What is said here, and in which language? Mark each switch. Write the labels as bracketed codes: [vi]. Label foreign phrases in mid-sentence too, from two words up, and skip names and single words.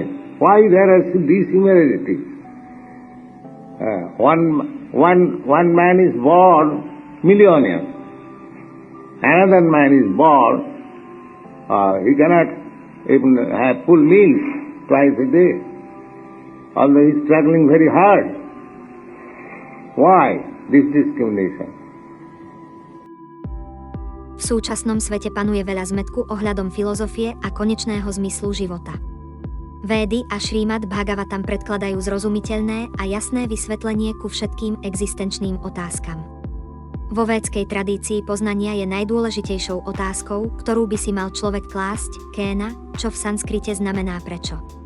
[en] Why there are dissimilarities? One man is born millionaire. Another man is born, he cannot even have full meals twice a day, although he is struggling very hard. Why this discrimination? [sk] V súčasnom svete panuje veľa zmätku ohľadom filozofie a konečného zmyslu života. Védy a Šrímad Bhagavatam predkladajú zrozumiteľné a jasné vysvetlenie ku všetkým existenčným otázkam. Vo védskej tradícii poznania je najdôležitejšou otázkou, ktorú by si mal človek klásť, kéna, čo v sanskrite znamená prečo.